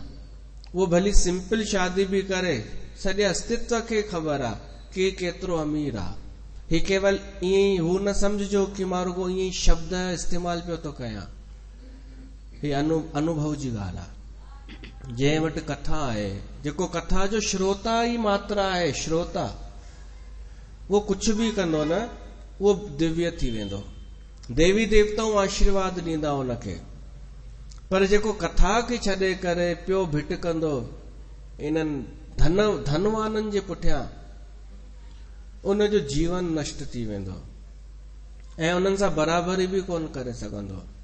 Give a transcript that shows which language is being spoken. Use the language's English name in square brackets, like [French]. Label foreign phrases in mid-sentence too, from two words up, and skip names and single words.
[Sindhi] उहो भली सिंपल शादी बि करे, सॼे अस्तित्व खे ख़बर आहे कि केतिरो अमीर आहे। ही केवल ईअं ई हू न समझो कि मां रुगो ईअं ई शब्द इस्तेमाल पियो थो कयां, ही अनुभव जी ॻाल्हि आहे। जंहिं वटि कथा आहे, जेको कथा जो श्रोता ई मात्र आहे, श्रोता, उहो कुछ बि कंदो न, उहो दिव्य थी वेंदो। देवी देवताऊं आशीर्वाद ॾींदा उनखे। पर जेको कथा खे छॾे करे पियो भिटकंदो इन्हनि धनवाननि जे पुठियां, उनजो जीवन नष्ट थी वेंदो ऐं उन्हनि सां बराबरी बि कोन करे सघंदो।